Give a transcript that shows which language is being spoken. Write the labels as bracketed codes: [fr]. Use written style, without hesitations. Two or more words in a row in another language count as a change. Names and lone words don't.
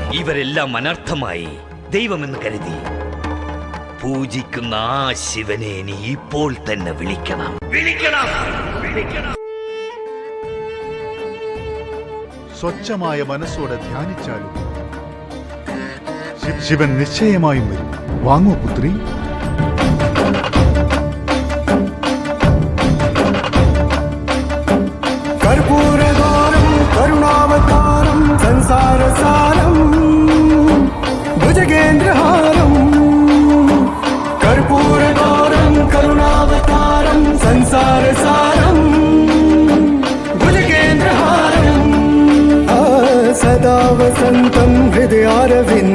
[ml] ഇവരെല്ലാം അനർത്ഥമായി ദൈവമെന്ന് കരുതി പൂജിക്കുന്ന ആ ശിവനെ നീ ഇപ്പോൾ തന്നെ വിളിക്കണം. സ്വച്ഛമായ മനസ്സോടെ ധ്യാനിച്ചാലും ശിവൻ നിശ്ചയമായും വരും. വാങ്ങൂ പുത്രി. [sa] कर्पूरगौरं करुणावतारं संसारसारं भुजगेन्द्रहारं कर्पूरगौरं करुणावतारं संसारसारं भुजगेन्द्रहारं सदा वसन्तं हृदयारविन्दे